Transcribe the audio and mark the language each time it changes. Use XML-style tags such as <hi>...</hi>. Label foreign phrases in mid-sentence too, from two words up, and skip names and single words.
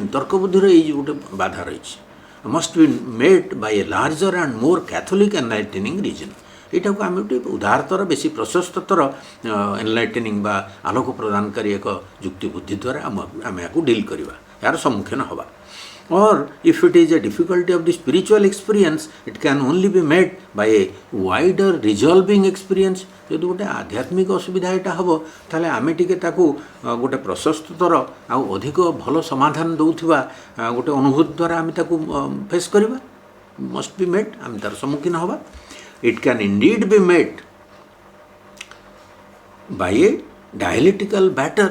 <or>ତର୍କ ବୁଦ୍ଧିର ଏଇ ଗୋଟେ ବାଧା ରହିଛି।</or> <en>must be made by a larger and more catholic enlightening reason.</en> <or>ଏଇଟାକୁ ଆମେ ଗୋଟେ ଉଦାରତର ବେଶୀ ପ୍ରଶସ୍ତତର ଏନଲାଇଟେନିଂ ବା ଆଲୋକ ପ୍ରଦାନକାରୀ ଏକ ଯୁକ୍ତି ବୁଦ୍ଧି ଦ୍ୱାରା ଆମେ ଏହାକୁ ଡିଲ୍ କରିବା, ଏହାର ସମ୍ମୁଖୀନ ହେବା।</or> <en>Or if it is a difficulty of the spiritual experience, it can only be met by a wider resolving experience।</en> <or>ଯଦି ଗୋଟେ ଆଧ୍ୟାତ୍ମିକ ଅସୁବିଧା ଏଇଟା ହେବ ତାହେଲେ ଆମେ ଟିକେ ତାକୁ ଗୋଟେ ପ୍ରଶସ୍ତତର ଆଉ ଅଧିକ ଭଲ ସମାଧାନ ଦେଉଥିବା ଗୋଟେ ଅନୁଭୂତି ଦ୍ୱାରା ଆମେ ତାକୁ ଫେସ୍ କରିବା।</or> <en>must be met,</en> <or>ଆମେ ତାର ସମ୍ମୁଖୀନ ହେବା।</or> <en>it can indeed be met by a dialectical battle.</en>